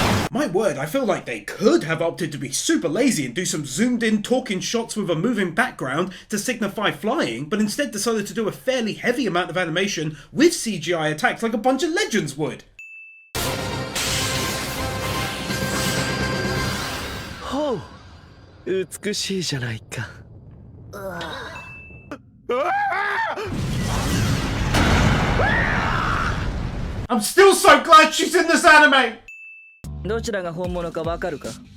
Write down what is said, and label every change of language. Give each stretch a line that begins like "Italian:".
English: My word, I feel like they could have opted to be super lazy and do some zoomed in talking shots with a moving background to signify flying, but instead decided to do a fairly heavy amount of animation with CGI attacks like a bunch of legends would.
Japanese: Oh, 美しいじゃないか。
English: I'm still so glad she's in this anime!
Japanese: どちらが本物かわかるか？